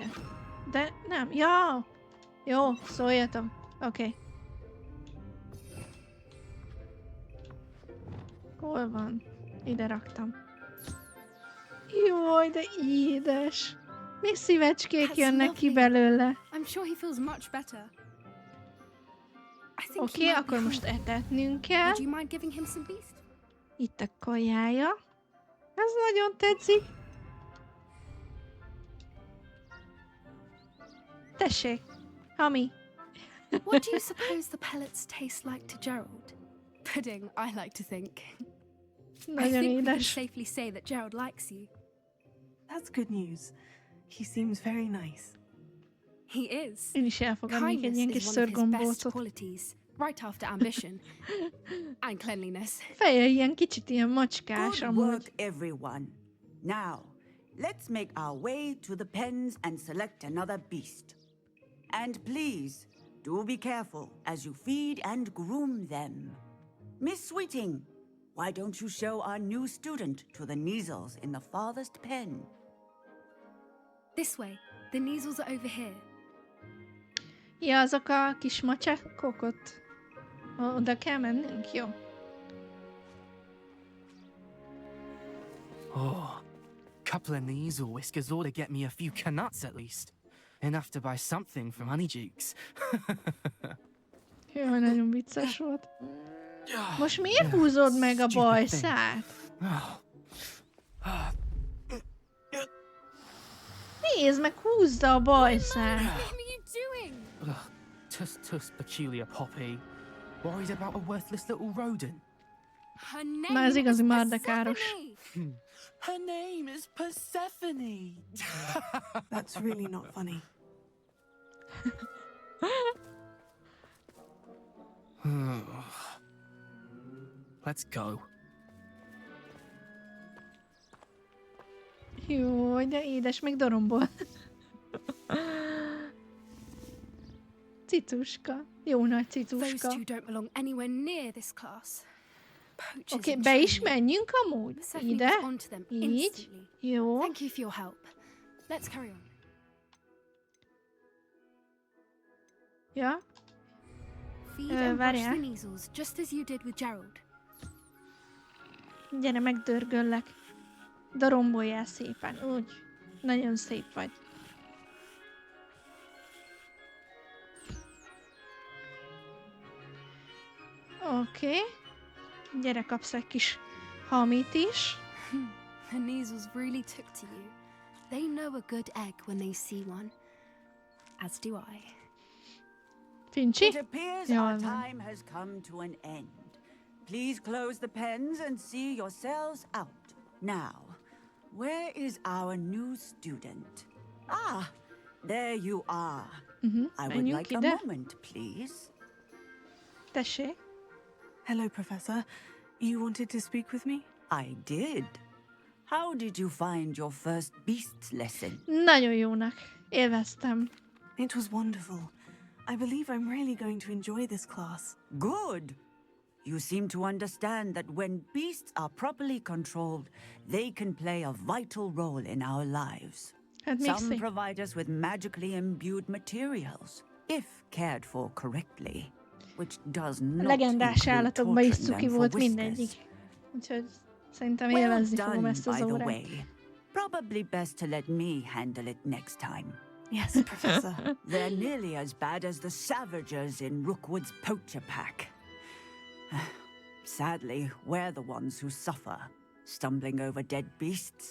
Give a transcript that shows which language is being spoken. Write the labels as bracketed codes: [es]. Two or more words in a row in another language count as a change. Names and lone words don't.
[hu] De nem, ja! Jó, szóljatok. Oké. Hol van? Ide raktam. Jaj, de édes. Mi szívecskék [en] That's [hu] jönnek ki [en] lovely. [hu] belőle. [en] I'm sure he feels much better. I think [hu] Oké, [en] he might [hu] akkor [en] be [hu] most [en] hungry. [hu] etetnünk kell. [en] Would you mind giving him some beast? [hu] Itt a kajája. Ez nagyon tetszik. Tessék, Hami. [en] What do you suppose the pellets taste like to Gerald? Pudding, I like to think. I [hu] Nagyon [en] think we can [hu] édes. [en] safely say that Gerald likes you. That's good news. He seems very nice. He is. [hu] Én is elfogadnék egy [en] Kindness [hu] ilyen kis [en] is one of his best [hu] szörgombócot. [en] qualities, right after ambition and cleanliness. [hu] Feje ilyen kicsit ilyen macskás [en] Good [hu] amúgy. [en] work, everyone. Now, let's make our way to the pens and select another beast. And please, do be careful as you feed and groom them. Miss Sweeting, why don't you show our new student to the Neasels in the farthest pen? This way. The Neasels are over here. [hu] Ja, azok a kis macskák ott. Oda kell mennünk? Jó. [en] Oh, couple of Neasel whiskers ought to get me a few canuts at least. Enough to buy something from Honeydukes. [hu] Jaj, nagyon vicces volt. Most miért húzod meg a bajszát? Nézd meg, húzza a bajszát. [en] What are you doing? Tuss, peculiar Poppy. Worried about a worthless little rodent. Her name [hu] Na, ez igazi [en] is [hu] mardekáros. [en] Persephone. Her name is Persephone. That's really not funny. Let's go. [hu] Jó, de édes, még dorombol. Cicuska. Jó nagy [en] Those [hu] cicuska. [en] two don't belong anywhere near this class. Poachers [hu] Oké, [en] and be is training. [hu] menjünk amúgy. [en] Persephone [hu] Ide. [en] was onto them [hu] Így. [en] instantly. [hu] Jó. [en] Thank you for your help. Let's carry on. [hu] Ja. [en] Feed and brush [hu] várjál. [en] the Neasels, just as you did with Gerald. [hu] Gyere, megdörgöllek. Doromboljál szépen, úgy. Nagyon szép vagy. Oké. Gyere, kapsz egy kis hamit is. [en] The Neasels really took to you. They know a good egg when they see one. As do I. [hu] Fincsi? [en] It appears [hu] Jól [en] our [hu] van. [en] time has come to an end. Please close the pens and see yourselves out. Now, where is our new student? Ah, there you are. I would [hu] menjünk [en] like a [hu] ide. [en] moment, please. [hu] Tessék. [en] Hello, Professor. You wanted to speak with me? I did. How did you find your first beasts lesson? [hu] Nagyon jónak. Élveztem. [en] It was wonderful. I believe I'm really going to enjoy this class. Good. You seem to understand that when beasts are properly controlled, they can play a vital role in our lives. [hu] Hát még [en] Some [hu] szép. [en] provide us with magically imbued materials, if cared for correctly, which does not [hu] Legendás [en] include [hu] állatokban is [en] torturing [hu] cuki [en] them for [hu] volt [en] whiskers. [hu] mindegyik. Úgyhogy szerintem [en] Well [hu] élvezni fogom [en] done, [hu] ezt az [en] by the [hu] órát. [en] way. Probably best to let me handle it next time. Yes, Professor. They're nearly as bad as the Savagers in Rookwood's poacher pack. Sadly, we're the ones who suffer, stumbling over dead beasts.